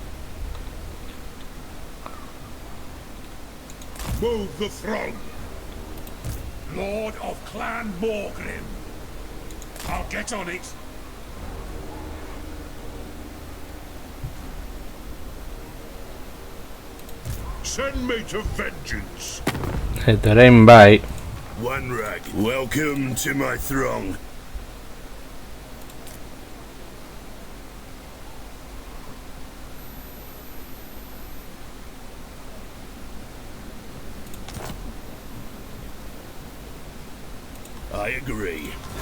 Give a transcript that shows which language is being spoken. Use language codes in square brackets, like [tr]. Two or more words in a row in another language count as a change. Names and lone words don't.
[en] Move the throng. Lord of Clan Morgrim. I'll get on it. Send me to vengeance. [eu] Eta orain bai. [en] One rag. Welcome to my throng. I agree.